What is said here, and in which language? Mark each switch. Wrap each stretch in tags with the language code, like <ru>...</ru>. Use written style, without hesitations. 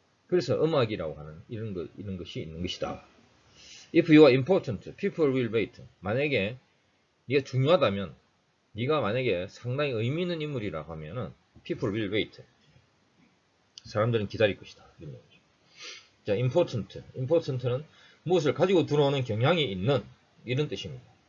<ko>그래서 음악이라고 하는 이런 것이 있는 것이다.</ko> <en>If you are important, people will wait.</en> <ko>만약에 네가 중요하다면, 네가 만약에 상당히 의미 있는 인물이라고 하면은</ko> <en>people will wait.</en> <ko>사람들은 기다릴 것이다. 이런 얘기죠. 자, important는 무엇을 가지고 들어오는 경향이 있는 이런 뜻입니다.</ko>